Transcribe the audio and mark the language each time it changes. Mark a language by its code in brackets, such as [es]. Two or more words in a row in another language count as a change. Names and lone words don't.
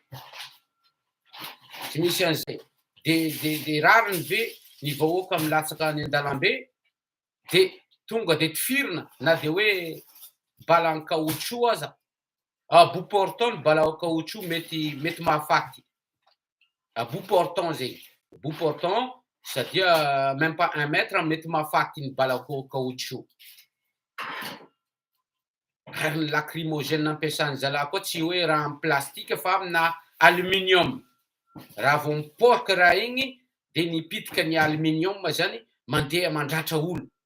[mg] Tsy misy an'izay. De rariny ve ny vahoaka milatsaka any an-dalambe de tonga de tifirina na de hoe balan'ny caoutchouc aza. [fr] Bout portant [mg] ny balan'ny caoutchouc mety mahafaty. [fr] Bout portant zegny. Bout portant, c'est-à-dire même pas 1 mètre, [mg] mety mahafaty ny balan'ny caoutchouc. Ary ny lacrymogène ampiasan'ny zalahy koa tsy hoe raha amin'ny plastika fa amina aluminium. Raha vao mipoaka raha igny de nipitika ny aluminium zany mandeha mandratra olo.